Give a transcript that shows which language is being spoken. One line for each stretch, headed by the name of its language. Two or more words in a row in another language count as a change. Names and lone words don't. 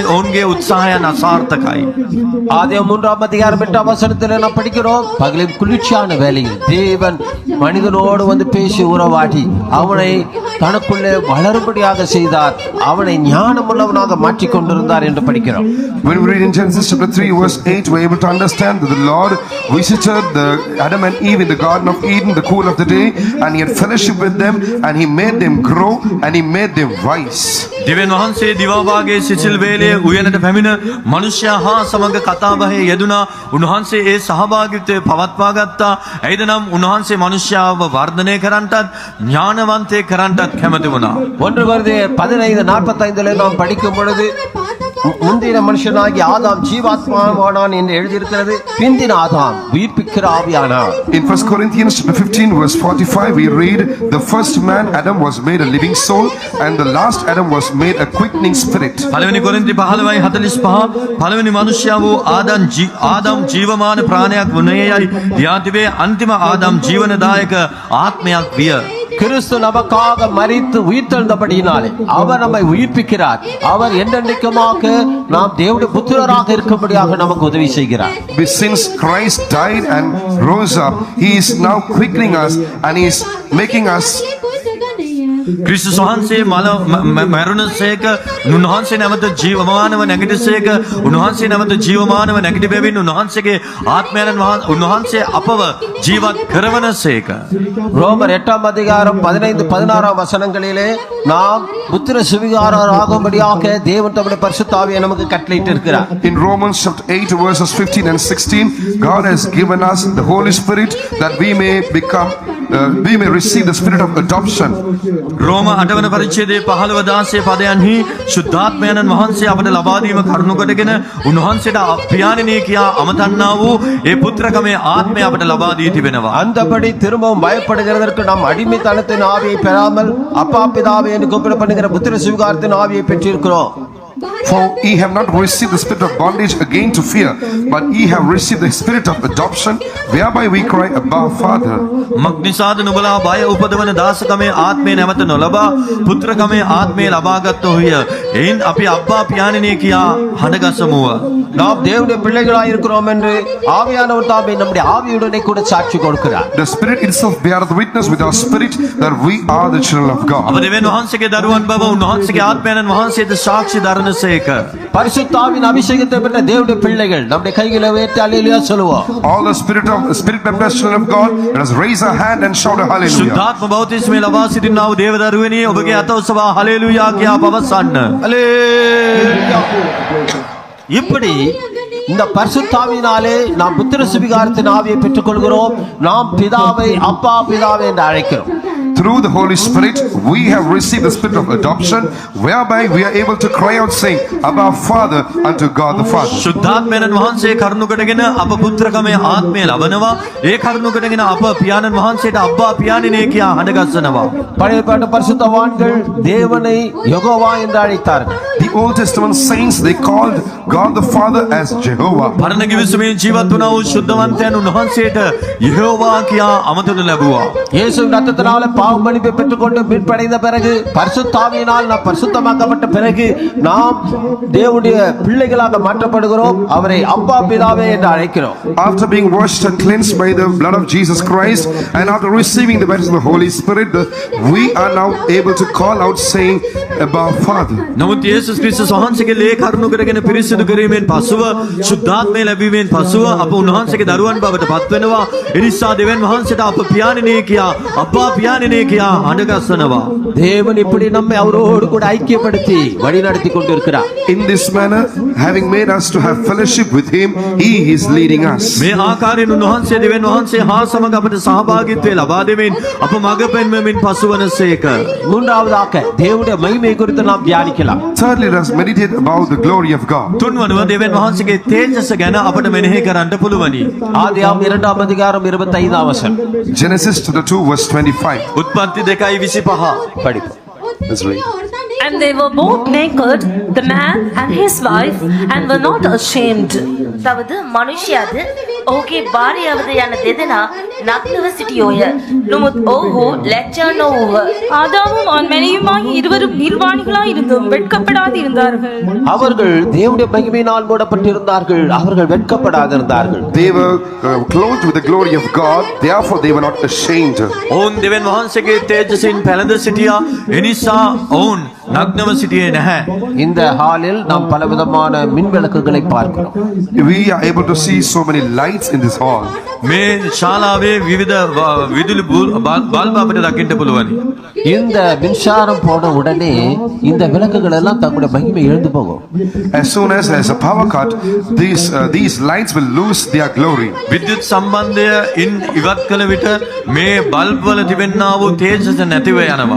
Sinhala: ඔවුන්ගේ උත්සාහයන් අසාර්ථකයි.
Tamil: ஆதியாகமம் 3ஆம் அதிகாரம் 8ஆம் வசனத்தில் நாம் படிக்கிறோம், பகலின் குளிர்ச்சியான வேளையில் தேவன் மனிதனோடு வந்து பேசி உறவாடி அவனை தனக்குள்ளே வளரும்படியாக செய்தார். அவனை ஞானமுள்ளவனாக மாற்றிக் கொண்டிருந்தார் என்று படிக்கிறோம்.
English: When we read in Genesis chapter 3 verse 8, we are able to understand that the Lord visited Adam and Eve in the Garden of Eden the cool of the day, and he had fellowship with them, and he made them grow and he made them wise.
Sinhala: දෙවියන් වහන්සේ දිවාභාගයේ සිසිල් වේලේ උයනට පැමිණ මනුෂ්‍යයා හා සමග කතාබහේ යෙදුණා. උන්වහන්සේ ඒ සහභාගීත්වය පවත්වා ගත්තා. එයිද නම් උන්වහන්සේ මනුෂ්‍යයාව වර්ධනය කරන්නටත් ஞானවන්තයෙක් කරන්නටත් කැමති වුණා.
Tamil: 1 கொரிந்தியர் 15:45 நாம் படிக்கும் பொழுது முந்தின மனுஷனாகி ஆதாம் ஜீவாத்மாவானான் என்று எழுதியிருக்கிறது. பிந்தின ஆதாம் உயிர்ப்பிக்கிற ஆவியானார்.
English: In 1 Corinthians chapter 15 verse 45 we read, the first man Adam was made a living soul, and the last Adam was made a quickening spirit.
Sinhala: පළවෙනි කොරින්ති 15:45 පළවෙනි මනුෂ්‍යයා වූ ආදම් ජීවමාන ප්‍රාණයක් වුණේයයි යාතිවේ අන්තිම ආදම් ජීවනදායක ආත්මයක් විය.
Tamil: கிறிஸ்து நமக்காக மரித்து உயிர்த்தெழுந்தபடியினாலே அவர் நம்மை உயிர்ப்பிக்கிறார். அவர் என்றென்றைக்குமாக நாம் தேவனுடைய புத்திரராக இருக்கும்படியாக நமக்கு உதவி செய்கிறார்.
English: Since Christ died and rose up, he is now quickening us and he is making us.
Sinhala: ක්‍රිස්තුස් වහන්සේ මැරුණසේක, උන්වහන්සේ නැවත ජීවමානව නැගිටසේක, උන්වහන්සේ නැවත ජීවමානව නැගිට බැවින් උන්වහන්සේගේ ආත්මයන් උන්වහන්සේ අපව ජීවත් කරවනසේක.
Tamil: ரோமர் 8ஆம் அதிகாரம் 15-16 வசனங்களிலே நாம் புத்திர சுவிகாரராகும்படியாக தேவன் தம்முடைய பரிசுத்த ஆவியை நமக்கு கட்டளையிட்டு இருக்கிறார்.
English: In Romans chapter 8 verses 15 and 16, God has given us the Holy Spirit that we may receive the spirit of adoption.
Sinhala: රෝම 8 වන පරිච්ඡේදයේ 15-16 පදයන්හි සුද්ධාත්මයන්න් වහන්සේ අපට ලබා දීම කරුණු කොටගෙන උන්වහන්සේට පියාණෙනි කියා අමතන්නා වූ ඒ පුත්‍රකමේ ආත්මය අපට ලබා දී තිබෙනවා.
Tamil: அந்தபடி திரும்பவும் பயப்படுகிறதற்கு நாம் அடிமைத்தனத்தின் ஆவியை பெறாமல் அப்பா பிதாவே என்று கூப்பிடப்படுகிற புத்திர சுவிகாரத்தின் ஆவியை பெற்றிருக்கிறோம்.
English: For ye have not received the spirit of bondage again to fear, but ye have received the spirit of adoption, whereby we cry, Abba, Father.
Sinhala: මක්නිසාද නුඹලා බය උපදවන දාසකමේ ආත්මය නැවත නොලබා පුත්‍රකමේ ආත්මය ලබාගත්තෝහිය. එයින් අපි අබ්බා පියාණෙනි කියා හඬගසමුව.
Tamil: நாம் தேவனுடைய பிள்ளைகளாய் இருக்கிறோம் என்று ஆவியானவர் தாமே நம்முடைய ஆவியுடனே கூட சாட்சி கொடுக்கிறார்.
English: The Spirit itself beareth witness with our spirit that we are the children of අප God.
Sinhala: දෙවියන් වහන්සේගේ දරුවන් බව උන්වහන්සේගේ ආත්මයන් වහන්සේද සාක්ෂි දරනසේක.
Tamil: பரிசுத்த ஆவியின் அபிஷேகத்தை பெற்ற தேவனுடைய பிள்ளைகள் நம்முடைய கைகளை உயர்த்தி அல்லேலூயா சொல்லுவோம்.
English: All the spirit baptized children of God, let us raise our hand and shout a hallelujah.
Sinhala: සුද්ධාත්ම බෞතිස්මය ලබා සිටිනා වූ දේව දරුවනි ඔබගේ අත ඔසවා හලෙලූයා කියා පවසන්න.
Tamil: அல்லேலூயா. இப்படி இந்த பரிசுத்தாவினாலே நாம் புத்திர சுவிகாரத்தின் ஆவியை பெற்றுக்கொள்கிறோம். நாம் பிதாவை அப்பா பிதாவை என்று அழைக்கிறோம்.
English: Through the Holy Spirit, we have received the spirit of adoption, whereby we are able to cry out saying, Abba, Father, unto God the Father.
Sinhala: සුද්ධාත්මයන් වහන්සේ කරුණු කොටගෙන අප පුත්‍රකමේ ආත්මය ලබනවා. ඒ කරුණු කොටගෙන අප පියාණන් වහන්සේට අබ්බා පියාණෙනි කියා හඬගස්සනවා.
Tamil: பழைய ஏற்பாட்டு பரிசுத்தவான்கள் தேவனை யெகோவா என்று அழைத்தார்கள்.
English: The Old Testament saints, they called God the Father as Jehovah.
Sinhala: පරණ කිවිසුමේ ජීවත් වුණා වූ සුද්ධවන්තයන් උන්වහන්සේට යෙහෝවා කියා අමතන ලැබුවා.
Tamil: இயேசுவின் ரத்தத்தினால பாவ மன்னிப்பை பெற்றுக்கொண்டு மீட்படைந்த பிறகு பரிசுத்தாவியினால் நாம் பரிசுத்தமாக்கப்பட்ட பிறகு நாம் தேவனுடைய பிள்ளைகளாக மாற்றப்படுகிறோம். அவரை அப்பா பிதாவே என்று அழைக்கிறோம்.
English: After being washed and cleansed by the blood of Jesus Christ, and after receiving the baptism of the Holy Spirit, we are now able to call out saying, Abba, Father.
Sinhala: නමුත් යේසුස් ක්‍රිස්තුස් වහන්සේගේ ලේ කරුණු කරගෙන පිරිසිදු කිරීමෙන් පසුව සුද්ධාත්මය ලැබීමෙන් පසුව අප උන්වහන්සේගේ දරුවන් බවට පත් වෙනවා. ඒ නිසා දෙවියන් වහන්සේට අප පියාණෙනි කියා අබ්බා පියාණෙනි කියා හඬගස්සනවා.
Tamil: தேவன் இப்படி நம்மை அவரோடு கூட ஐக்கியப்படுத்தி வழி நடத்தி கொண்டிருக்கிறார்.
English: In this manner, having made us to have fellowship with Him, He is leading us.
Sinhala: මේ ආකාරයෙන් උන්වහන්සේ දෙවියන් වහන්සේ හා සමග අපට සහභාගීත්වය ලබා දෙමින් අප මඟ පෙන්වමින් පසුවනසේක.
Tamil: மூன்றாவதாக தேவனுடைய மகிமை குறித்து நாம் தியானிக்கலாம்.
English: Thirdly, let us meditate about the glory of God.
Sinhala: තුන්වනුව දෙවියන් වහන්සේගේ තේජස ගැන අපට මෙනෙහි කරන්න පුළුවනි.
Tamil: ஆதியாகமம் 2 அதிகாரம் 25 வசனம்.
English: Genesis chapter 2 verse 25.
Sinhala: උත්පත්ති 2:25
Tamil: படிப்போம்.
English: Let's read. And they were both naked, the man and his wife, and were not ashamed.
Sinhala: තවද මනුෂ්‍යයාද ඔහුගේ භාර්යාවද යන දෙදෙනා නග්නව සිටියෝය. නමුත් ඔහු ලැජ්ජා නොවූහ.
Tamil: ஆதாமும் அவன் மனைவியுமாகி இருவரும் நிர்வாணிகளாய் இருந்தும் வெட்கப்படாது இருந்தார்கள். அவர்கள் தேவனுடைய மகிமையினால் மூடப்பட்டிருந்தார்கள். அவர்கள் வெட்கப்படாதிருந்தார்கள்.
English: They were clothed with the glory of God, therefore they were not ashamed.
Sinhala: ඔවුන් දෙවියන් වහන්සේගේ තේජසින් පැළඳ සිටියා. එනිසා ඔවුන් නග්නව සිටියේ නැහැ.
Tamil: இந்த ஹாலில் நாம் பலவிதமான மின் விளக்குகளை பார்க்கிறோம்.
English: We are able to see so many lights in this hall.
Sinhala: මේ ශාලාවේ විවිධ විදුලි බල්බ අපිට දකින්න පුළුවනි.
Tamil: இந்த மின்சாரம் போன உடனே இந்த விளக்குகள் எல்லாம் தங்களுடைய மகிமை இழந்து போகும்.
English: As soon as there's a power cut, these lights will lose their glory.
Sinhala: විද්‍යුත් සම්බන්ධය ඉවත් කළ විට මේ බල්බ් වල තිබෙනා වූ තේජස නැතිව යනවා.